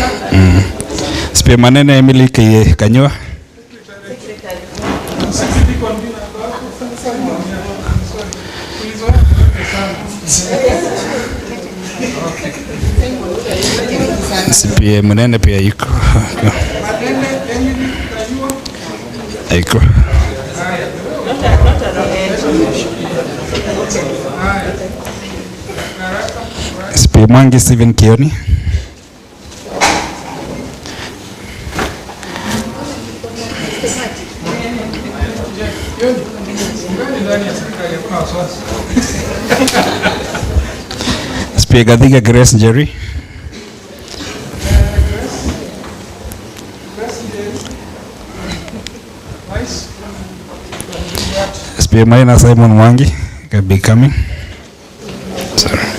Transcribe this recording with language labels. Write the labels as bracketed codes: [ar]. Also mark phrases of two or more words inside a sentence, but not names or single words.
[en] CPA Manene Emily Kanywa. [sw] CPA Munene pia yuko. Aiko. [en] CPA Mwangi Steven Kioni. CPA Gadhiga Grace Njeri. SPA Maina Simon Mwangi can be coming. Sorry.